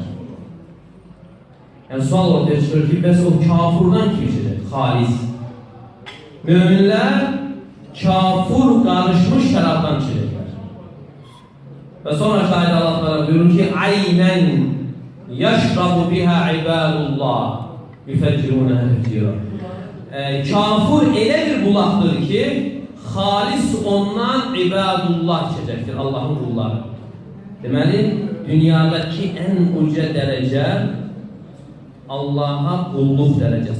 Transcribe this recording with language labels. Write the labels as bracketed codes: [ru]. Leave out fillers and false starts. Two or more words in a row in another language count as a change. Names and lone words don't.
[tr] Yani sual ortaya çıkıyor ki bəs o kafurdan kim içecek? Halis. Müminler kafur karışmış şaraptan içecekler. Ve sonra şahit Allah Teala buyurur ki [ar] عينا يشرب بها عباد الله يفجرونها تفجيرا. [az] Kafur elə bir bulaqdır ki xalis ondan ibadullah keçəcəkdir, Allahın qulları. Deməli, dünyadakı ən uca dərəcə Allah'a qulluq dərəcəsi.